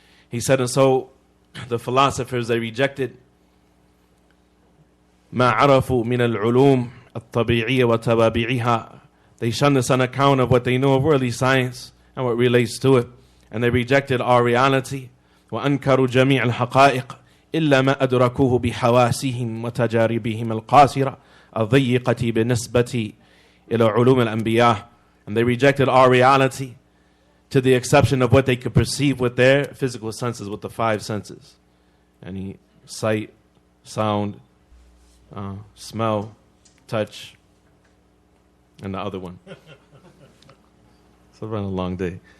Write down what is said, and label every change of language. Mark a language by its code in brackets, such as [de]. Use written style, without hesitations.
[en] He said, and so the philosophers, they rejected [ar] ما عرفوا من العلوم الطبيعية وتوابعها. [en] They shunned this on account of what they know of worldly science and what relates to it. And they rejected our reality. [ar] وأنكروا جميع الحقائق إلا ما أدركوه بحواسهم وتجاربهم القاصرة الضيقة بالنسبة إلى علوم الأنبياء. [en] And they rejected our reality to the exception of what they could perceive with their physical senses, with the five senses. Any sight, sound, smell, touch, and the other one. So it's been a long day.